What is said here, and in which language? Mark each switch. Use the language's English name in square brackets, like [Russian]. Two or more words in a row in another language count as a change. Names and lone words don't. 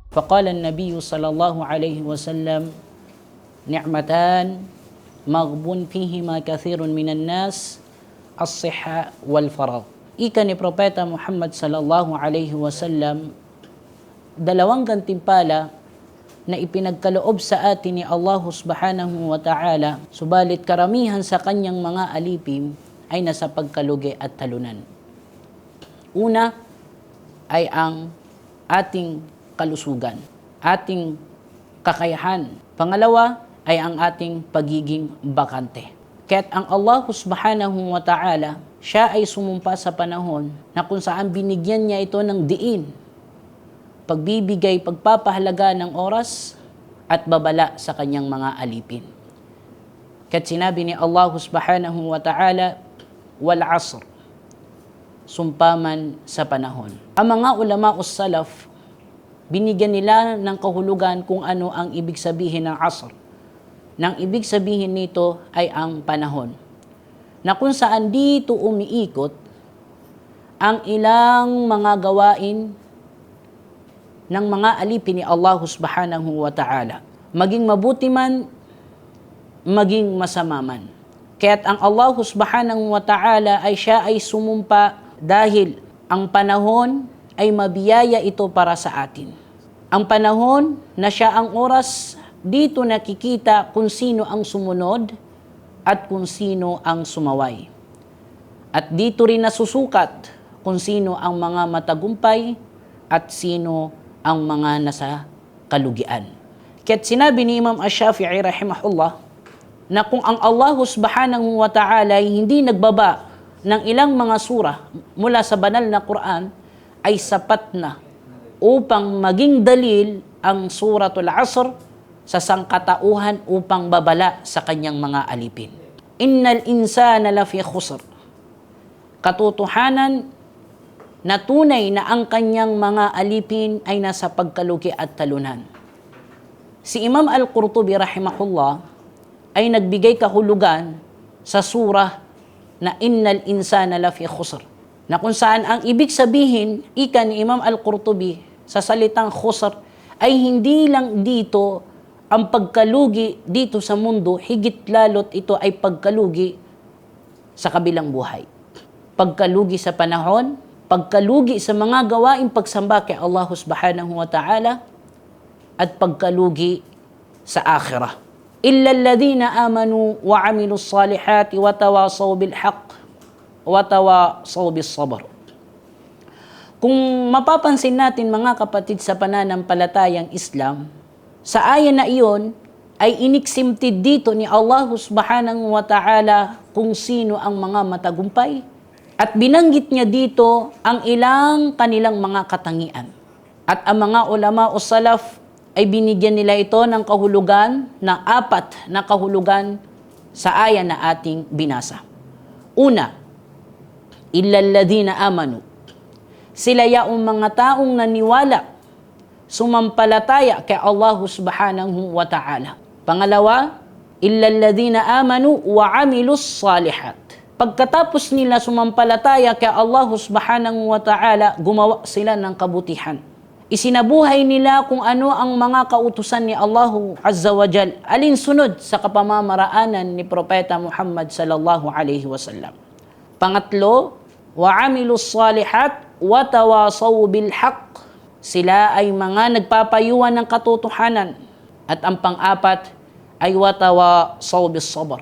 [Arabic] فقال النبي صلى الله عليه وسلم نعمتان مغبون فيهما كثير من الناس الصحة والفراغ. [Filipino] Ika ni Propeta Muhammad [Arabic] صلى الله عليه وسلم, [Filipino] dalawang gantimpala na ipinagkaloob sa atin ni Allah [Arabic] سبحانه وتعالى, [Filipino] subalit karamihan sa kanyang mga alipin ay nasa pagkalugi at talunan. Una ay ang ating kalusugan, ating kakayahan. Pangalawa ay ang ating pagiging bakante. Kaya't ang Allah [Arabic] سبحانه وتعالى, [Filipino] siya ay sumumpa sa panahon na kung saan binigyan niya ito ng diin, pagbibigay, pagpapahalaga ng oras at babala sa kanyang mga alipin. Kaya't sinabi ni Allah [Arabic] سبحانه وتعالى, والعصر, [Filipino] sumpaman sa panahon. Ang mga ulama salaf, binigyan nila ng kahulugan kung ano ang ibig sabihin ng asr. Nang ibig sabihin nito ay ang panahon, na kung saan dito umiikot ang ilang mga gawain ng mga alipin ni Allah [Arabic] سبحانه وتعالى, [Filipino] maging mabuti man, maging masama man. Kaya't ang Allah [Arabic] سبحانه وتعالى [Filipino] ay siya ay sumumpa dahil ang panahon ay mabiyaya ito para sa atin. Ang panahon na siya ang oras, dito nakikita kung sino ang sumunod at kung sino ang sumaway. At dito rin nasusukat kung sino ang mga matagumpay at sino ang mga nasa kalugian. Kaya't sinabi ni Imam Ash-Shafi'i rahimahullah na kung ang Allah [Arabic] سبحانه وتعالى [Filipino] ay hindi nagbaba ng ilang mga surah mula sa banal na Quran, ay sapat na upang maging dalil ang suratul Asr sa sangkatauhan upang babala sa kanyang mga alipin. [Arabic] إن الإنسان لفي خسر. [Filipino] Katotohanan na tunay na ang kanyang mga alipin ay nasa pagkalugi at talunan. Si Imam Al-Qurtubi rahimahullah ay nagbigay kahulugan sa surah na [Arabic] إن الإنسان لفي خسر, [Filipino] na kung saan ang ibig sabihin, ika ni Imam Al-Qurtubi sa salitang khusr, ay hindi lang dito ang pagkalugi dito sa mundo, higit lalot ito ay pagkalugi sa kabilang buhay. Pagkalugi sa panahon, pagkalugi sa mga gawaing pagsamba kay Allah [Arabic] سبحانه وتعالى, [Filipino] at pagkalugi sa akhirah. [Arabic] إلا الذين آمنوا وعملوا الصالحات وتواصوا بالحق وتواصوا بالصبر. [Filipino] Kung mapapansin natin mga kapatid sa pananampalatayang Islam, sa ayan na iyon ay iniksimtid dito ni Allah [Arabic] سبحانه وتعالى [Filipino] kung sino ang mga matagumpay, at binanggit niya dito ang ilang kanilang mga katangian. At ang mga ulama o salaf ay binigyan nila ito ng kahulugan, ng 4 na kahulugan sa ayan na ating binasa. Una, [Arabic] إلا الذين آمنوا. [Filipino] Sila yaong mga taong naniwala, sumampalataya kay Allah [Arabic] سبحانه وتعالى. [Filipino] Pangalawa, [Arabic] إلا الذين آمنوا وعملوا الصالحات. [Filipino] Pagkatapos nila sumampalataya kay Allah [Arabic] سبحانه وتعالى, [Filipino] gumawa sila ng kabutihan. Isinabuhay nila kung ano ang mga kautusan ni Allah [Arabic] عز وجل, [Filipino] alinsunod sa kapamamaraanan ni Propeta Muhammad [Arabic] صلى الله عليه وسلم. [Filipino] Pangatlo, [Arabic] وعملوا الصالحات وتواصوا بالحق. [Filipino] Sila ay mga nagpapayuhan ng katotohanan. At ang pang-apat ay [Arabic] وتواصوا بالصبر.